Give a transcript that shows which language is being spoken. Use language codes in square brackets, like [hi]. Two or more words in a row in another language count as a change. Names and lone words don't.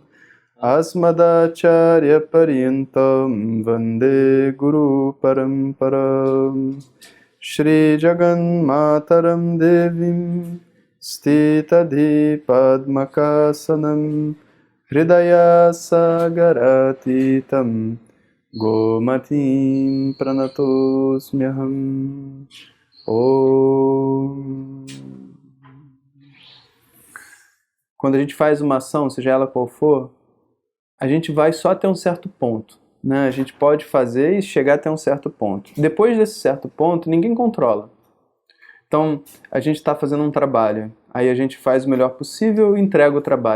[sa] अस्मदाचार्य पर्यन्तां वन्दे गुरु परम्परां श्री जगन् मातरं देवीं स्थिताधि पद्मकासनं हृदय सागरातीतं गोमतीं प्रणतोऽस्म्यहं ॐ. [pt] Quando a gente faz uma ação, seja ela qual for, a gente vai só até um certo ponto, né? A gente pode fazer e chegar até um certo ponto. Depois desse certo ponto, ninguém controla. Então, a gente está fazendo um trabalho, aí a gente faz o melhor possível e entrega o trabalho.